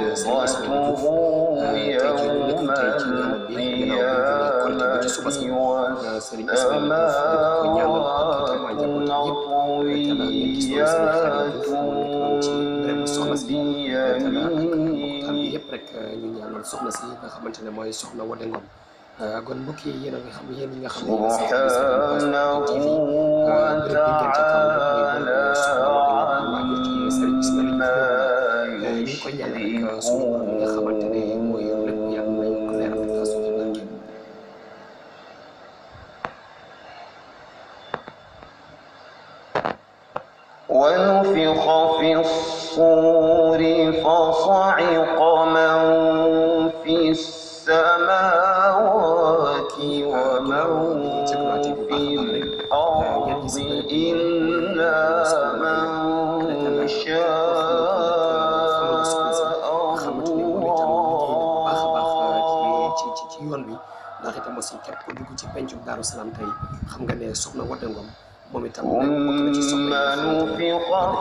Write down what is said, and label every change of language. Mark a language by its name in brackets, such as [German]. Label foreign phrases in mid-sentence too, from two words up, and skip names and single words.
[Wolof] Serigne Ismaïla Diouf tey jii ñu nekk tey ci ñaanal bi ginnaaw bi ñu korite bi ci suba si Serigne Ismaïla Diouf di ko ñaanal ak waa njabootam yëpp tala ngeen gis noonu Serigne Ismaïla Diouf mu nekk noonu ci bérébu soxna si tala ak mbokk bi yëpp rek ñu ñaanal soxna si nga xamante ne mooy soxna Wade Ngom kon mbokk yi yéen a nga xam yéen ñi nga xam ne TV bërëb bi ngeen ca kaw rek mooy bërëb soxna Wade Ngom waajur ci Serigne Ismaïla Diouf ñu ngi koy ñaanal rek suñu borom bi nga xamante ne mooy lépp yàlla nañ ko leeral ak suñu barke [Arabic] ونفخ في الصور فصعق من في السماوات ومن في الأرض إلا من [Wolof] ci yoon bi ndax itam aussi képp ku dugg ci pencum Daaru Salaam tey xam nga ne soxna Wade Ngom moom itam bokk na ci soxna yi nga